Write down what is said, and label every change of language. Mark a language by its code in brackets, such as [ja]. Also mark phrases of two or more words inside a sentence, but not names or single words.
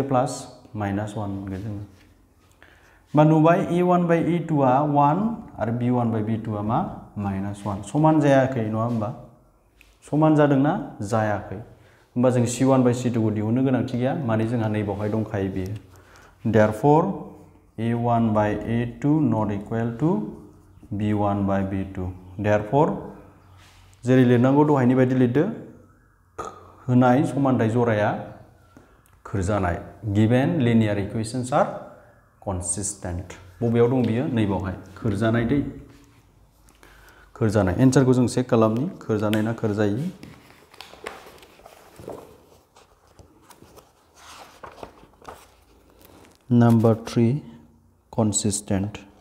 [brx] प्लास -1 मोनगोन जोङो बा नुबाय a1/a2 आ 1 आरो b1/b2 आ मा -1 समान जायाखै नङा होमबा समान जादोंना जायाखै होमबा जों c1/c2 खौ दिहुननो गोनांथि गैया माने जोंहा नैबावहाय दंखायो बेयो [en] therefore a1/a2 not equal to b1/b2 therefore [brx] जेरै लिरनांगौ दहायनि बायदि लिरदो होनाय समानथाय जराया खोरजानाय [en] given linear equations are consistent [brx] बबेयाव दं बियो नैबावहाय खोरजानाय दै खोरजानाय एन्सारखौ जों चेक खालामनि खोरजानाय ना खोरजायि नम्बर 3 consistent